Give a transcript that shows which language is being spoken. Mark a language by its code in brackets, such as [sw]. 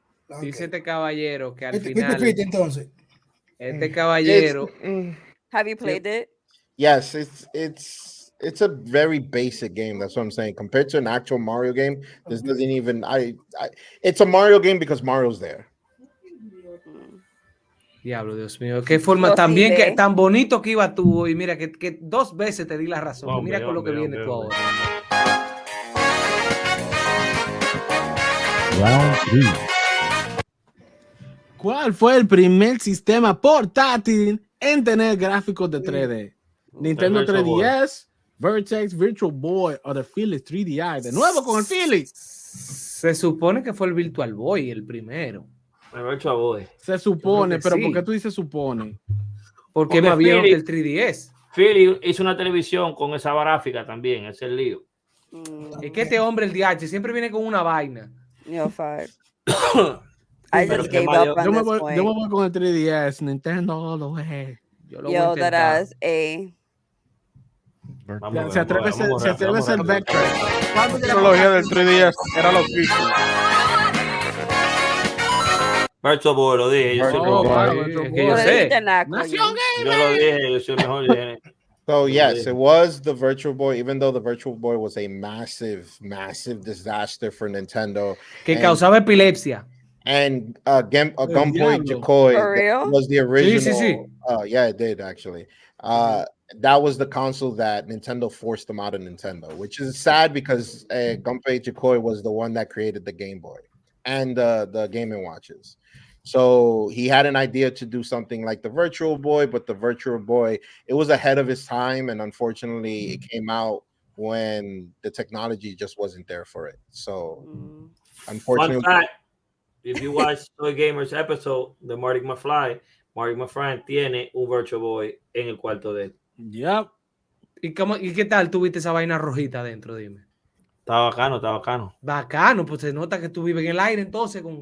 [es] Okay. Dice este caballero que al final. Entonces. Este caballero. [en] Have you played it? Yes, it's a very basic game. That's what I'm saying. Compared to an actual Mario game, this doesn't even. It's a Mario game because Mario's there. [es] Diablo, Dios mío, qué forma también que tan bonito que iba tú y mira que 2 veces te di la razón. Mira con lo que viene tú ahora. [en] Round 3. [es] ¿Cuál fue el primer sistema portátil en tener gráficos de 3D? Nintendo 3DS, Vertex, Virtual Boy o the Philips 3DI. De nuevo con el Philips. Se supone que fue el Virtual Boy el primero. El Virtual Boy. Se supone, pero sí. ¿Por qué tú dices supone? Porque es más viejo que el 3DS. Philips hizo una televisión con esa gráfica también, ese es el lío. Es que este hombre, el DH, siempre viene con una vaina. [en] Yo just gave up on this point. [es] Yo me voy con el 3DS, Nintendo lo es. [en] Yo that is [es] Se atreve a ser Vector. La tecnología del 3DS era loquísima. Virtual Boy, lo dije. Yo sé. Yo lo dije, yo soy mejor. [en] So yes, it was the Virtual Boy, even though the Virtual Boy was a massive disaster for Nintendo. [es] Que causaba epilepsia. [en] And Gunpoint Joy was the original. Yeah, it did actually. That was the console that Nintendo forced them out of Nintendo, which is sad because Gunpei Yokoi was the one that created the Game Boy and the Game & Watches. So he had an idea to do something like the Virtual Boy, but the Virtual Boy, it was ahead of his time, and unfortunately it came out when the technology just wasn't there for it. So unfortunately, fun fact, if you watch Toy Gamers episode [es] de Marty McFly tiene un Virtual Boy en el cuarto de él. [en] Yep. [es] ¿Y qué tal tuviste esa vaina rojita adentro? Dime. Está bacano. Bacano, pues se nota que tú vives en el aire entonces.